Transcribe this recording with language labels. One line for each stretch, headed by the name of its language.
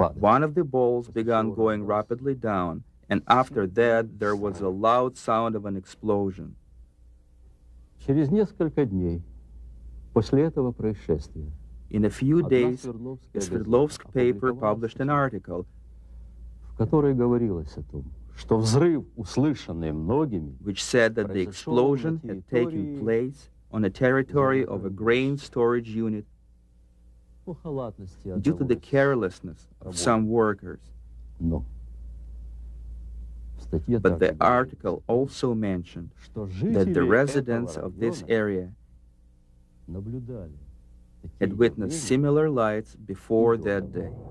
English: One of the balls began going rapidly down, and after that there was a loud sound of an explosion.
Russian: Через несколько дней после этого происшествия
English: In a few days, a Sverdlovsk paper published an article
Russian: в которой говорилось о том, что взрыв, услышанный многими,
English: which said that the explosion had taken place on a territory of a grain storage unit due to the carelessness of some workers. But the article also mentioned that the residents of this area had witnessed similar lights before that day.